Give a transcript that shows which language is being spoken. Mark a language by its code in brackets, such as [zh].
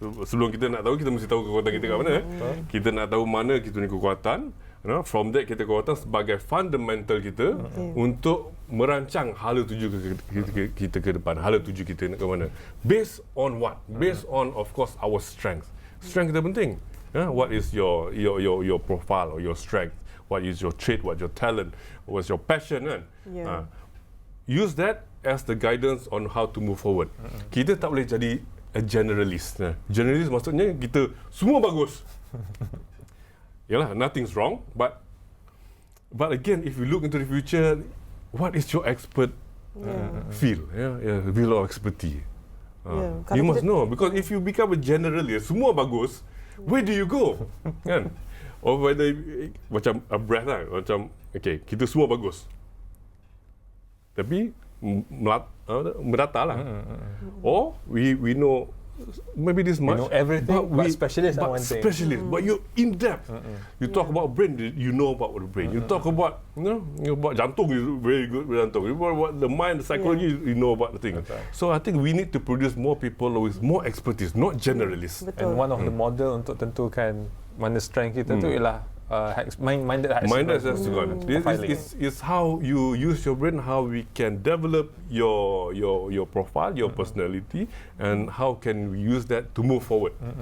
[ms] Sebelum kita nak tahu, kita mesti tahu kekuatan kita kat mana. Kita nak tahu mana kita punya kekuatan. [en] From that, [ms] kita kekuatan sebagai fundamental kita untuk merancang hala tuju kita ke depan. Hala tuju kita nak ke mana. [en] Based on what? Based on, of course, our strength. [ms] Strength kita penting. [en] What is your profile or your strength? What is your trait? What your talent? What's your passion? Kan? Use that as the guidance on how to move forward. [ms] Kita tak boleh jadi a generalist. Generalist maksudnya kita semua bagus. [en] Yalah, nothing's wrong, but again, if you look into the future, what is your expert field? Field of expertise. You must know, because if you become a generalist, [ms] semua bagus, [en] where do you go? [ms] Kan? [en] Or whether [ms] macam a breath lah, macam okay, kita semua bagus, tapi merata lah. [en] Or we know maybe this much. You know everything, but specialist on one thing. But you're in depth. You talk about brain, you know about the brain. You talk about about jantung, you very good with jantung. You talk about the mind, the psychology, you know about the thing. So I think we need to produce more people with more expertise, not generalists. And one of the model [ms] untuk tentukan mana [en] strength [ms] kita tu ialah [en] minded hexagon. This is how you use your brain, how we can develop your profile, your personality, and how can we use that to move forward.